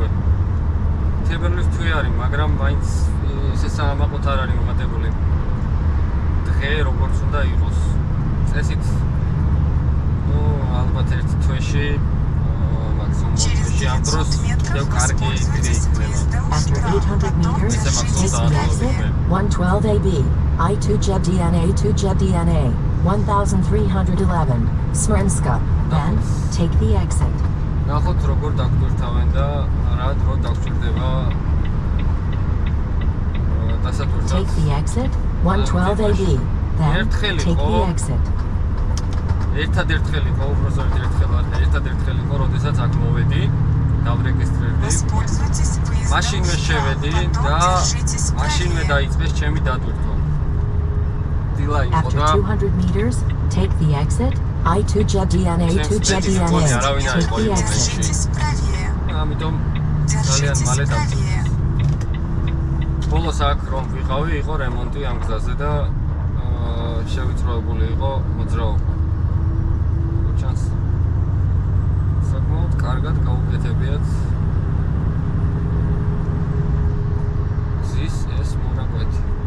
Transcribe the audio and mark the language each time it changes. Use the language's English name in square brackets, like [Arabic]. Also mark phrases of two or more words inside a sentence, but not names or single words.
[Georgian] თებერვლის თვე არის, მაგრამ მაინც ისე საამაყოთ არ არის მომატებული. დღე როგორც უნდა იყოს. წესით ნუ ალბათ ერთ თვეში მაქსიმუმ თვეში ამ დროს კიდევ კარგი დიდი იქნება. [English] After 800 meters, take the exit 112 AB, I2JEB A2JEB 1311, Smrenska. Then, take the exit. [Georgian] ნახოთ როგორ დაგტვირთავენ და რა დრო დაგჭირდება დასატვირთად. [English] Take the exit 112 AB, then take the exit. [Georgian] ერთადერთხელი იყო, უბრალოდ ერთადერთხელი იყო, როდესაც აქ მოვედი, დავრეგისტრირდი. მაშინვე შევედი და მაშინვე დაიწყეს ჩემი დატვირთვა. დილა იყო [English] After [Georgian] და [English] 200 meters, take the exit, I2JEB A2JEB take the exit. [Russian] Держитесь правее. [Georgian] ამიტომ ძალიან მალე [Russian] Держитесь правее. [Georgian] ბოლოს აქ რომ ვიყავი, იყო რემონტი ამ გზაზე და შევიწროებული იყო მოძრაობა. ჩანს საკმაოდ კარგად გაუკეთებიათ გზის ეს მონაკვეთი.